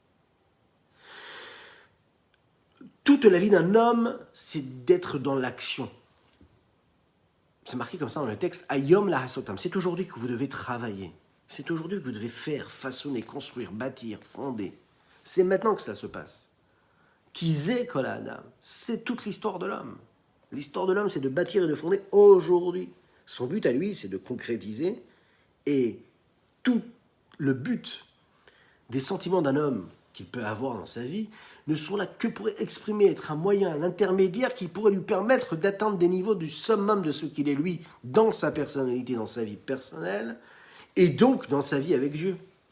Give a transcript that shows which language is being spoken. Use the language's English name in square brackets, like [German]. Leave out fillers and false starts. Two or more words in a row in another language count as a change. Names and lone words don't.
[French] Toute la vie d'un homme, c'est d'être dans l'action. C'est marqué comme ça dans le texte, [Hebrew] היום לעשותם. [French] C'est aujourd'hui que vous devez travailler. C'est aujourd'hui que vous devez faire, façonner, construire, bâtir, fonder. C'est maintenant que cela se passe. [Hebrew] כי זה כל האדם. [French] C'est toute l'histoire de l'homme. L'histoire de l'homme, c'est de bâtir et de fonder aujourd'hui. Son but à lui, c'est de concrétiser. Et tout le but des sentiments d'un homme qu'il peut avoir dans sa vie ne sont là que pour exprimer, être un moyen, un intermédiaire qui pourrait lui permettre d'atteindre des niveaux du summum de ce qu'il est lui dans sa personnalité, dans sa vie personnelle, et donc dans sa vie avec Dieu.